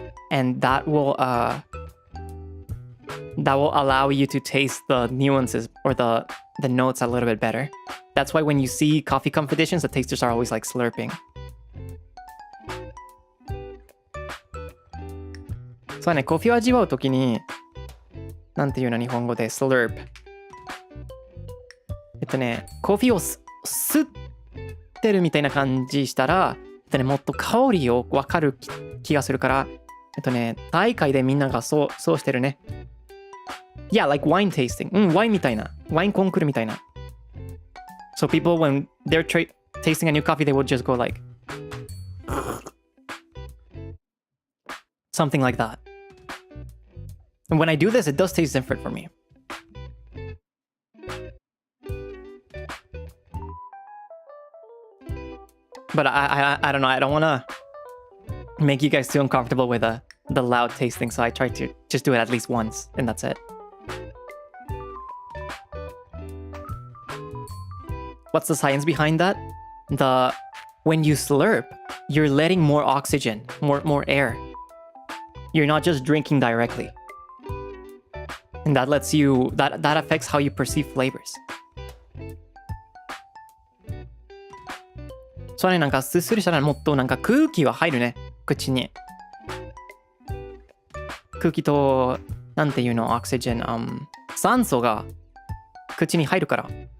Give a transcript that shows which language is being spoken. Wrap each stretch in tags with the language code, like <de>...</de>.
<en>And that will allow you to taste the nuances or the notes a little bit better. That's why when you see coffee competitions, the tasters are always like slurping.</en> <ja>そうね、コーヒーを味わうときに、なんていうの日本語で slurp。コーヒーを吸ってるみたいな感じしたら、もっと香りを分かる気がするから、大会でみんながそうしてるね。</ja> <en>Yeah, like wine tasting.</en> <ja>ワインみたいな。ワインコンクールみたいな。</ja> <en>So people, when they're tasting a new coffee, they would just go like something like that. And when I do this, it does taste different for me. But I don't know. I don't want to make you guys too uncomfortable with the loud tasting, so I try to just do it at least once, and that's it. What's the science behind that? When you slurp, you're letting more oxygen, more air. You're not just drinking directly. And that lets you, that affects how you perceive flavors.</en> <ja>そうね、なんかすすりしたらもっとなんか空気は入るね、口に。空気と、なんていうの、オキシジェン、酸素が口に入るから。</ja>